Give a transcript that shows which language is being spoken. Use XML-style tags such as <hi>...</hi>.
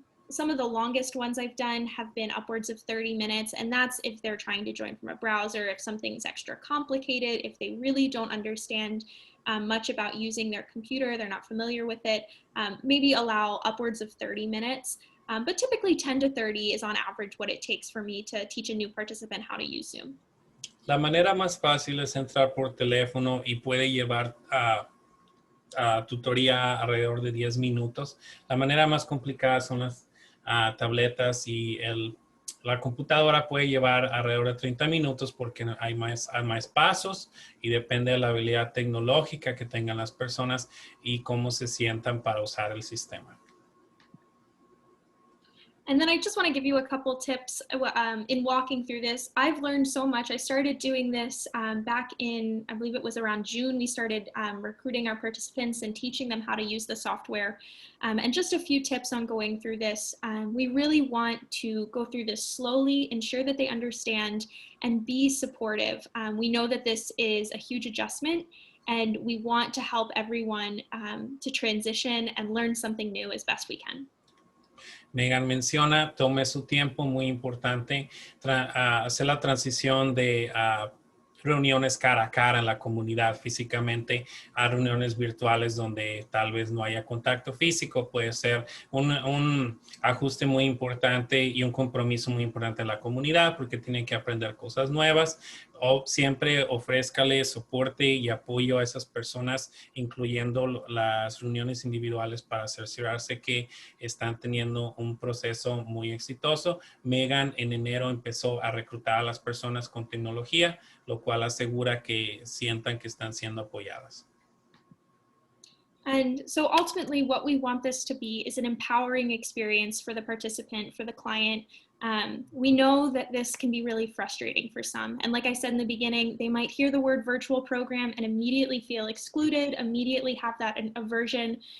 <en>Some of the longest ones I've done have been upwards of 30 minutes, and that's if they're trying to join from a browser, if something's extra complicated, if they really don't understand much about using their computer, they're not familiar with it, maybe allow upwards of 30 minutes. But typically 10 to 30 is on average what it takes for me to teach a new participant how to use Zoom.</en> <es>La manera más fácil es entrar por teléfono y puede llevar tutoría alrededor de 10 minutos. La manera más complicada son las tabletas y la computadora puede llevar alrededor de 30 minutos porque hay más pasos y depende de la habilidad tecnológica que tengan las personas y cómo se sientan para usar el sistema.</es> <en>And then I just want to give you a couple tips in walking through this. I've learned so much. I started doing this back in, I believe it was around June. We started recruiting our participants and teaching them how to use the software. And just a few tips on going through this. We really want to go through this slowly, ensure that they understand, and be supportive. We know that this is a huge adjustment, and we want to help everyone to transition and learn something new as best we can.</en> <es>Megan menciona, tome su tiempo, muy importante, hacer la transición de reuniones cara a cara en la comunidad físicamente a reuniones virtuales donde tal vez no haya contacto físico. Puede ser un ajuste muy importante y un compromiso muy importante en la comunidad porque tienen que aprender cosas nuevas. O siempre ofrézcale soporte y apoyo a esas personas, incluyendo las reuniones individuales para asegurarse que están teniendo un proceso muy exitoso. Megan en enero empezó a reclutar a las personas con tecnología, lo cual asegura que sientan que están siendo apoyadas.</es> <en>And so ultimately what we want this to be is an empowering experience for the participant, for the client. We know that this can be really frustrating for some. And like I said in the beginning, they might hear the word virtual program and immediately feel excluded, immediately have that aversion.</en>